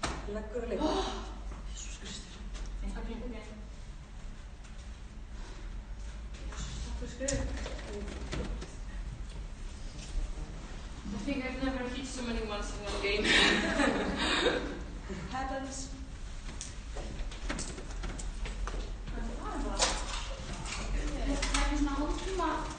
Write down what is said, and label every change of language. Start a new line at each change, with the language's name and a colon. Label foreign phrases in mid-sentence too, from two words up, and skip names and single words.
Icelandic: leggur að leika. Jesús Kristur. Ok. Takk fyrir skrifið.
English: I think I've never hit so many ones in one game. It happens.
Icelandic: Það var bara. Það er svona hálftíma.